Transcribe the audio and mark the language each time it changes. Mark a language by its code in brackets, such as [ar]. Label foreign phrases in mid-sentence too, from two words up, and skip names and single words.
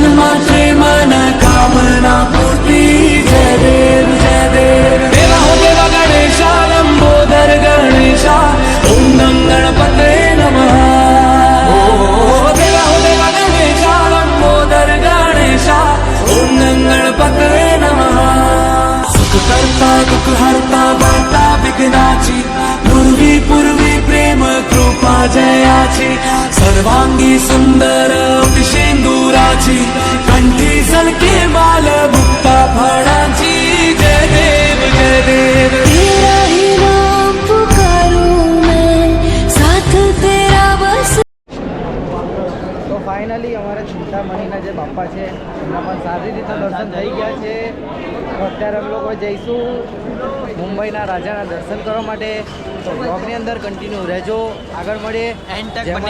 [hi] मात्रे मन कामना पूर्ति जय देव जय देव देवा हो देवा गणेशा लंबोदर गणेशा ओम गं गणपते नमः ओ देवा हो देवा गणेशा लंबोदर गणेशा ओम गं गणपते नमः [mr] सुख करता दुख हरता वार्ता विघ्नाची पूर्वी पूर्वी प्रेम कृपा जयाची सर्वांगी सुंदर शेंदुराची कंठी सलके माल मुक्ता फळाची जय देव जय देव [hi] तेरा ही नाम पुकारूं मैं, साथ तेरा बस [gu] તો ફાઇનલી અમારા ચિંતામણીના જે બાપા છે એમના પણ સારી રીતના દર્શન થઈ ગયા છે. તો અત્યારે અમે લોકો જઈશું મુંબઈના રાજાના દર્શન કરવા માટે. તો બ્લોગની અંદર કન્ટિન્યુ રહેજો, આગળ મળીએ. એન્ડ તક જય બને